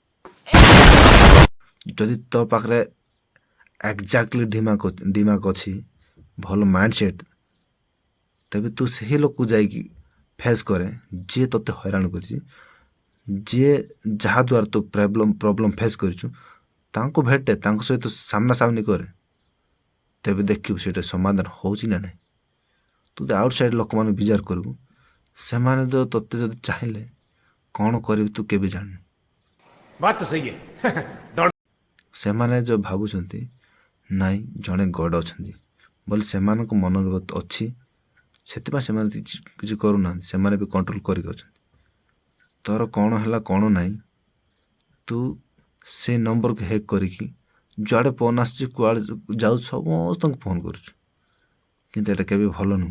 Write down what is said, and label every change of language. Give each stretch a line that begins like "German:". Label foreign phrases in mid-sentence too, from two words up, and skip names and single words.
Odia: ଯଦି ତୋ ପାଖରେ ଏକ୍ଜାକ୍ଟଲି ଦିମାଗ ଅଛି, ଭଲ
English: mind set,
Odia: ତେବେ ତୁ ସେହି ଲୋକକୁ ଯାଇକି ଫେସ୍ କରେ, ଯିଏ ତୋତେ ହଇରାଣ କରିଛି, ଯିଏ ଯାହାଦ୍ୱାରା ତୁ
English: problem face
Odia: କରିଛୁ, ତାଙ୍କୁ ଭେଟେ, ତାଙ୍କ ସହିତ ସାମ୍ନା ସାମ୍ନି କରେ, ତେବେ ଦେଖିବୁ ସେଇଟା ସମାଧାନ ହେଉଛି ନା ନାହିଁ। ତୁ ତ ଆଉଟ୍ ସାଇଡ଼୍ ଲୋକମାନଙ୍କୁ ବିଚାର କରିବୁ, ସେମାନେ ତ ତୋତେ ଯଦି ଚାହିଁଲେ କ'ଣ କରିବି ତୁ କେବେ ଜାଣିନୁ।
Hindi: बात तो सही है।
Odia: ସେମାନେ ଯେଉଁ ଭାବୁଛନ୍ତି ନାଇଁ ଜଣେ ଗଡ଼ ଅଛନ୍ତି ବୋଲି ସେମାନଙ୍କ ମନରେ ଅଛି, ସେଥିପାଇଁ ସେମାନେ କିଛି କରୁନାହାନ୍ତି, ସେମାନେ ବି କଣ୍ଟ୍ରୋଲ କରିକି ଅଛନ୍ତି। ତୋର କ'ଣ ହେଲା କ'ଣ ନାହିଁ, ତୁ ସେ ନମ୍ବରକୁ ହ୍ୟାକ୍ କରିକି ଯୁଆଡ଼େ ଫୋନ୍ ଆସୁଛି, କୁଆଡ଼େ ଯାଉଛୁ, ସମସ୍ତଙ୍କୁ ଫୋନ୍ କରୁଛୁ, କିନ୍ତୁ ଏଇଟା କେବେ ଭଲ ନୁହଁ।